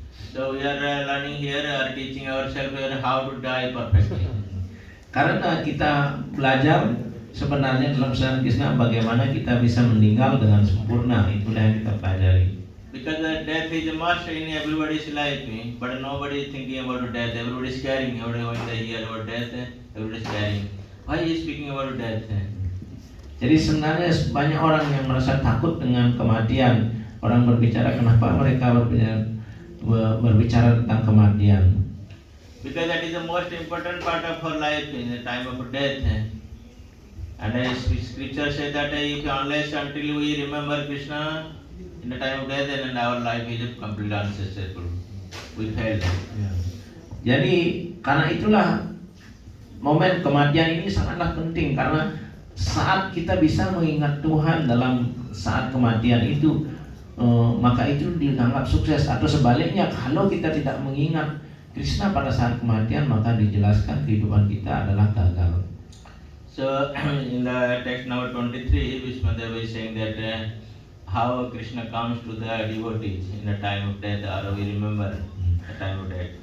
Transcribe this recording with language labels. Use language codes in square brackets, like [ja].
[en] So we are learning here or teaching ourselves how to die perfectly. [id] Karena kita belajar sebenarnya dalam kesadaran Krishna bagaimana kita bisa meninggal dengan sempurna, itulah yang kita pelajari. [en] Because death is a must in everybody's life, but nobody is thinking about death. Everybody is caring. Everybody when they hear about death, everybody is caring. Why is speaking about death? [id] Jadi sebenarnya banyak orang yang merasa takut dengan kematian. Orang berbicara, kenapa mereka berbicara tentang kematian? [en] Because that is the most important part of our life in the time of death. And as scripture says that if unless until we remember Krishna in the time of death, then our life is completely unsuccessful. We failed. [id] Jadi karena itulah momen kematian ini sangatlah penting, karena saat kita bisa mengingat Tuhan dalam saat kematian itu, maka itu dianggap sukses. Atau sebaliknya, kalau kita tidak mengingat Krishna pada saat kematian, maka dijelaskan kehidupan kita adalah gagal. [en] So in the text number 23, Bhismadeva is saying that how Krishna comes to the devotees in the time of death, or we remember the time of death.